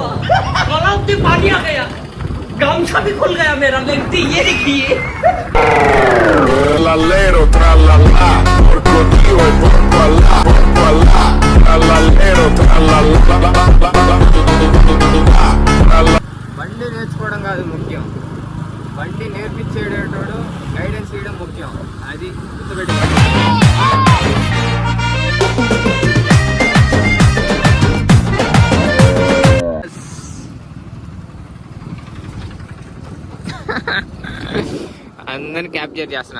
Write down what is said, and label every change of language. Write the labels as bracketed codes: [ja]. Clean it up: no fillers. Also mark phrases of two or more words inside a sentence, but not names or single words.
[hi] तालाब में पानी आ गया, गामछा भी खुल गया मेरा। लगती ये देखिए [it] Trallallero, trallallà, porco Dio e porco Allah, trallallero, trallallà. [te] బండి నేర్చుకోవడం కాదు ముఖ్యం, బండి నేర్పించేటోడు గైడెన్స్ చేయడం ముఖ్యం. అది గుర్తుపెట్టుకోండి. అందరిని క్యాప్చర్ చేస్తున్నా.